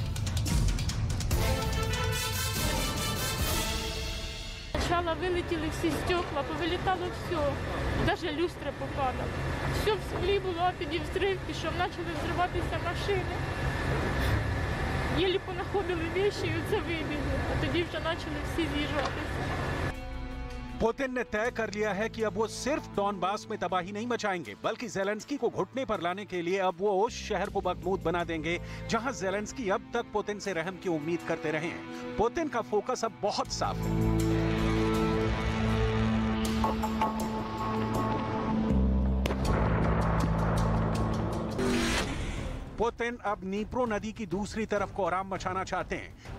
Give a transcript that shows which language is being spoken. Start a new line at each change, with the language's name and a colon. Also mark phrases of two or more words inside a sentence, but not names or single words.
Ukrainian: Сначала вилетіли всі стекла, повилітало все, навіть люстра попала. Все в землі було, а тоді взрив пішов, почали взриватися машини. Єлі понаходили речі і це вибігли, а тоді вже почали всі з'їжджатися.
Hindi: पुतिन ने तय कर लिया है कि अब वो सिर्फ डॉनबास में तबाही नहीं मचाएंगे, बल्कि ज़ेलेंस्की को घुटने पर लाने के लिए अब वो उस शहर को बखमूद बना देंगे जहां ज़ेलेंस्की अब तक पुतिन से रहम की उम्मीद करते रहे हैं। पुतिन का फोकस अब बहुत साफ है। पुतिन अब नीप्रो नदी की दूसरी तरफ कोहराम मचाना चाहते हैं।